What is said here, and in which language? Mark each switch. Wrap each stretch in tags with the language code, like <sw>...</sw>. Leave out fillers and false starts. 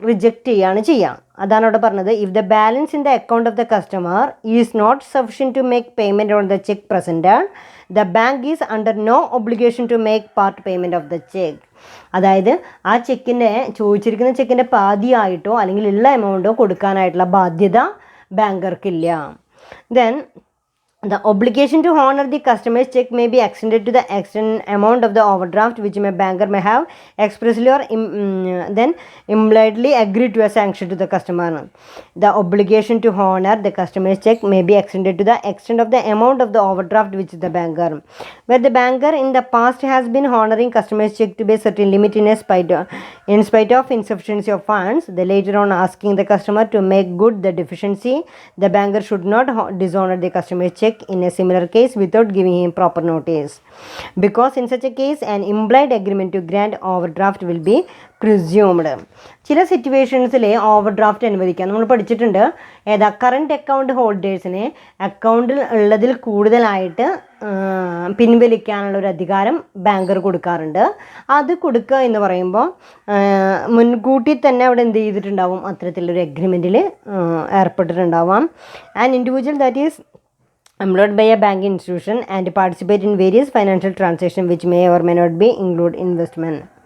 <ml>Reject ചെയ്യുകയാണ് ചെയ്യുക. അതാണ് അവിടെ പറഞ്ഞത്,</ml> <en>If the balance in the account of the customer is not sufficient to make payment on the check presented, the bank is under no obligation to make part payment of the check.</en> <ml>അതായത് ആ ചെക്കിൻ്റെ, ചോദിച്ചിരിക്കുന്ന ചെക്കിൻ്റെ പാതിയായിട്ടോ അല്ലെങ്കിൽ ഉള്ള എമൗണ്ടോ കൊടുക്കാനായിട്ടുള്ള ബാധ്യത ബാങ്കർക്കില്ല.</ml> <en>Then the obligation to honor the customer's check may be extended to the amount of the overdraft which a banker may have expressly or then impliedly agreed to a sanction to the customer. The obligation to honor the customer's check may be extended to the extent of the amount of the overdraft which the banker, where the banker in the past has been honoring customer's check to be a certain limit in spite of insufficiency of funds, the later on asking the customer to make good the deficiency, the banker should not dishonor the customer's check in a similar case without giving him proper notice, because in such a case an implied agreement to grant overdraft will be presumed.</en> <ml>ചില സിറ്റുവേഷൻസിൽ overdraft അനുവദിക്കാം. നമ്മൾ പഠിച്ചിട്ടുണ്ട്, ഏതാ? Current account ഹോൾഡേഴ്സിന് അക്കൗണ്ടിൽ ഉള്ളതിൽ കൂടുതലായിട്ട് പിൻവലിക്കാനുള്ള ഒരു അധികാരം ബാങ്കർ കൊടുക്കാറുണ്ട്. അത് കൊടുക്കുക എന്ന് പറയുമ്പോൾ മുൻകൂട്ടി തന്നെ അവിടെ എന്ത് ചെയ്തിട്ടുണ്ടാവും? അത്തരത്തിലൊരു എഗ്രിമെൻറ്റിൽ ഏർപ്പെട്ടിട്ടുണ്ടാവാം.</ml> <en>An individual that is employed by a banking institution and participate in various financial transactions which may or may not be include investment.</en>